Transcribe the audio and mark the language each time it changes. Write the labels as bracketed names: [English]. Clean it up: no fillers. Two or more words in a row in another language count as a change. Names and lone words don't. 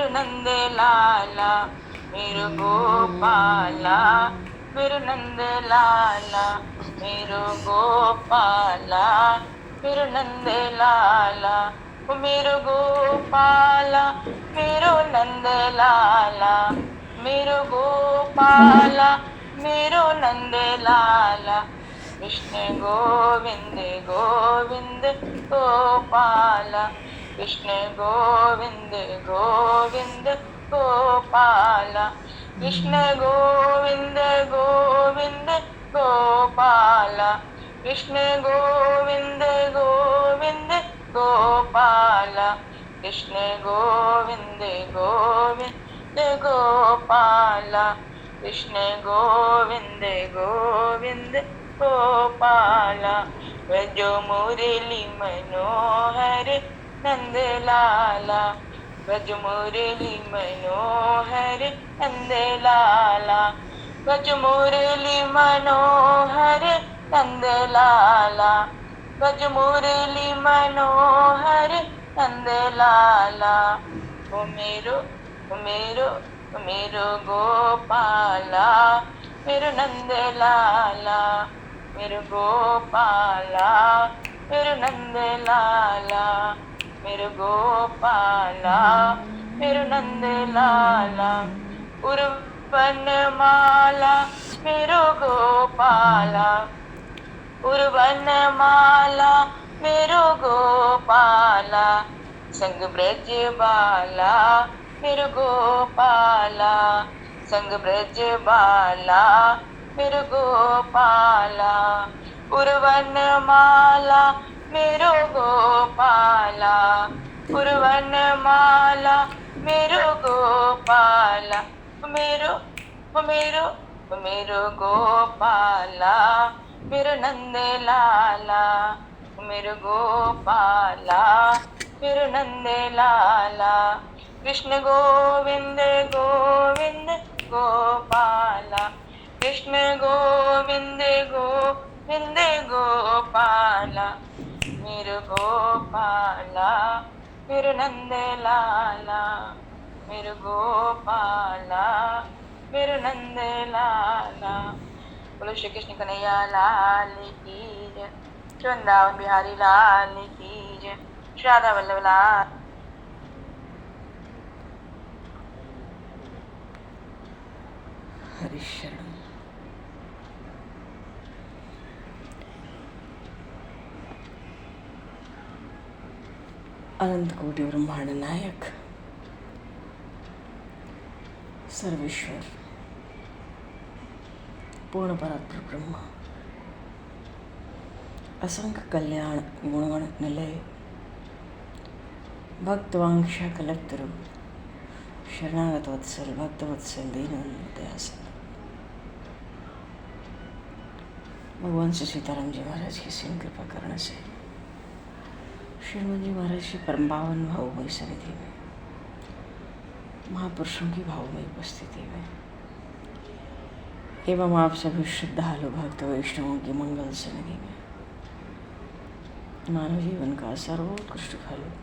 [Braj] नंद लाला मेरो गोपाला, मेरो नंद लाला मेरो गोपाला, मेरो नंद लाला मेरो गोपाला, मेरो नंद लाला मेरो गोपाला, मेरो नंद लाला। कृष्ण गोविंद गोविंद गोपाला, कृष्ण गोविंद गोविंद गोपाला, कृष्ण गोविंद गोविंद गोपाला, कृष्ण गोविंद गोविंद गोपाला, कृष्ण गोविंद गोविंद गोपाला, कृष्ण गोविंद गोविंद गोपाला। बजो मुरली मनोहर नंद लाला, बज मुरली मनोहर नंद लाला, बज मुरली मनोहर नंद लाला, बज मुरली मनोहर नंद लाला। ओ मेरो मेरो गोपाला, मेरो नंद लाला, मेरो गोपाला, मेरो नंद लाला, मेरो गोपाला, मेरो नंद लाला। उर्वन माला मेरो गोपाला, उर्वन माला मेरो गोपाला, संग ब्रज बाला मेरो गोपाला, संग ब्रज बाला मेरो गोपाला। उर्वन माला मेरो गोपाला, उर्वन माला मेरो गोपाला, मेरो मेरो गोपाला, मेरो नंद लाला, मेरो गोपाला, मेरो नंद लाला। कृष्ण गोविंद गोविंद गोपाला, कृष्ण गोविंद गोविंद गोपाला, मेरो गोपाला, मेरो नंद लाला, मेरो गोपाला, मेरो नंद लाला। [Hindi] बोलो श्री कृष्ण कन्हैया लाल की जय, वृंदावन बिहारी लाल की जय, राधा वल्लभ लाल। हरिशरण। [Sanskrit] अनंत कोटि ब्रह्मांड नायक सर्वेश्वर पूर्ण परात्पर ब्रह्म, असंख्य कल्याण गुणगण निलय, भक्तवांक्षा कलक्तरु, शरणागत वत्सल भक्त वत्सल दीनबंधु दयासल। [Hindi] भगवान श्री सीताराम जी महाराज की सीम कृपा करने से श्रीमद जी महाराज की परम पावन भावमयी सन्निधि में, महापुरुषों की भावमयी उपस्थिति में एवं आप सभी श्रद्धालु भक्त वैष्णवों की मंगल सन्निधि में मानव जीवन का सर्वोत्कृष्ट फल